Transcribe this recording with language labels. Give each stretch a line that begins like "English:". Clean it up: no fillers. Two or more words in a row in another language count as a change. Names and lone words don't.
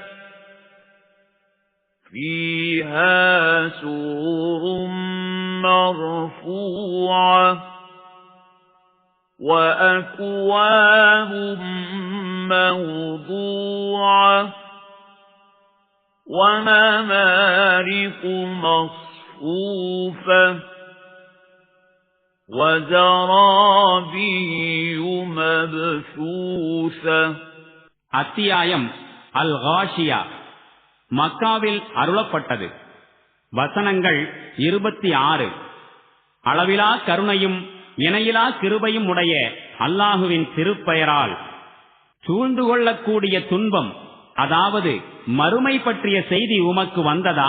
Arabic: فيها سرر مرفوعة وأكواب موضوعة ونمارق مصفوفة وزرابي مبثوثة.
Tamil: அத்தியாயம் அல் காஷியா மக்காவில் அருளப்பட்டது. வசனங்கள் 26. அளவிலா கருணையும் இணையிலா கிருபையும் உடைய அல்லாஹுவின் திருப்பெயரால். சூழ்ந்து கொள்ளக்கூடிய துன்பம், அதாவது மறுமை பற்றிய செய்தி உமக்கு வந்ததா?